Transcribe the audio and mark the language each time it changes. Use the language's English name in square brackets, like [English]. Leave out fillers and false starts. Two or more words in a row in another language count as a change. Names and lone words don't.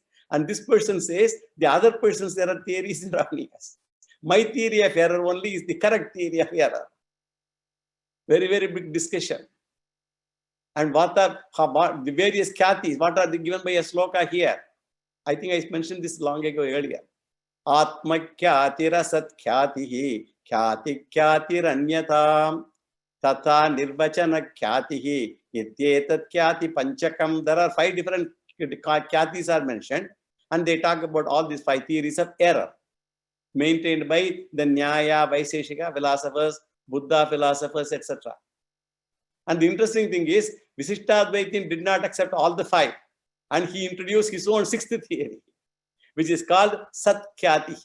[English] And this person says the other person's error theory is erroneous. My theory of error only is the correct theory of error. Very, very big discussion. And what are the various kyatis? What are they given by a sloka here? I think I mentioned this long ago earlier. [Sanskrit] Atma kyatira sat kyatihi kyati kyatir anyatam tata nirvachana kyatihi ityetat kyati panchakam. [English] There are 5 different kyatis are mentioned, and they talk about all these 5 theories of error maintained by the Nyaya, Vaiseshika philosophers, Buddha philosophers, etc. And the interesting thing is, Visishtadvaitin did not accept all the 5, and he introduced his own 6th theory, which is called Satkyatihi.